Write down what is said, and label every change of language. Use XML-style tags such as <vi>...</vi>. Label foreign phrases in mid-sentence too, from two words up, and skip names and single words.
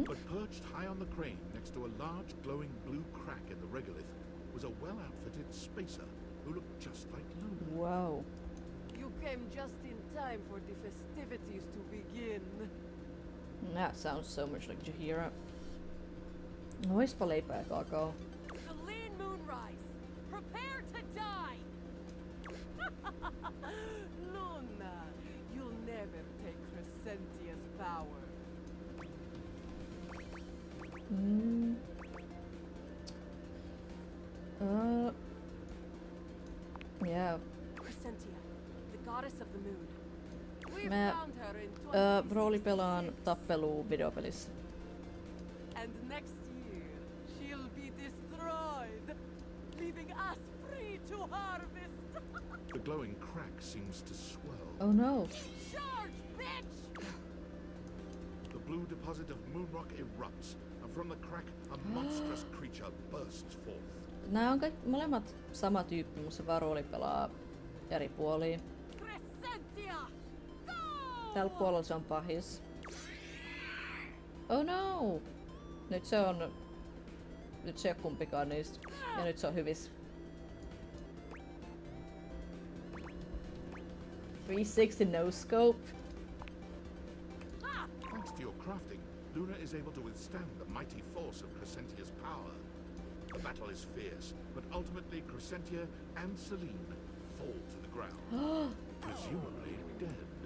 <en>But perched high on the crane next to a large glowing blue crack in the regolith was a well-outfitted spacer who looked just like Luna. Whoa. You came just in time for the festivities to begin. That sounds so much like Jahira.</en> <fi>Oispa leipää ja kakao.</fi> <en>Celine Moonrise, prepare to die! Luna, you'll never take Crescentia's power. Mm. Yeah. Crescentia, the goddess of the moon. We</en> <fi>Mä</fi> <en>found her in</en> <fi>roolipelaan tappelua videopelissä.</fi> <en>And next year, she'll be destroyed, leaving us free to harvest. The glowing crack seems to swell. Oh no. Charge, bitch! The blue deposit of moonrock erupts, and from the crack, a monstrous creature bursts forth.</en> <fi>Nää on molemmat sama tyyppi, mutta se vaan roolipelaa eri puolia.</fi> <en>Crescentia! Go!</en> <fi>Tällä puolella se on pahis.</fi> <en>Oh no!</en> <fi>Nyt se on kumpikaan niistä. Ja nyt se on hyvis. 360</fi> <en>no scope. Thanks to your crafting, Luna is able to withstand the mighty force of Crescentia's power. The battle is fierce, but ultimately Crescentia and Celine fall to the ground, presumably dead.</en>